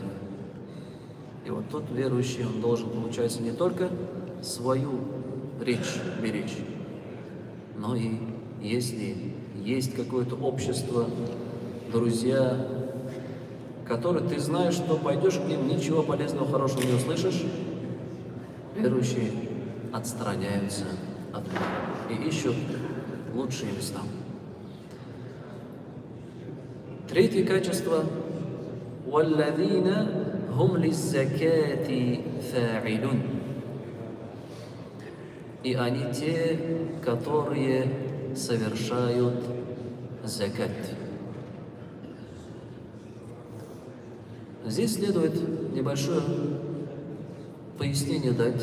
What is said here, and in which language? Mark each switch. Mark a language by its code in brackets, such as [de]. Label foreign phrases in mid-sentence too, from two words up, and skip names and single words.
[ru] И вот тот верующий, он должен, получается, не только свою речь беречь, но и если есть какое-то общество, друзья, которые ты знаешь, что пойдешь к ним, ничего полезного, хорошего не услышишь, верующие отстраняются от них и ищут лучшие места. Третье качество – [ar] وَالَّذِينَ هُمْ لِلزَّكَاةِ فَاعِلُونَ. [ru] И они те, которые совершают закат. Здесь следует небольшое пояснение дать.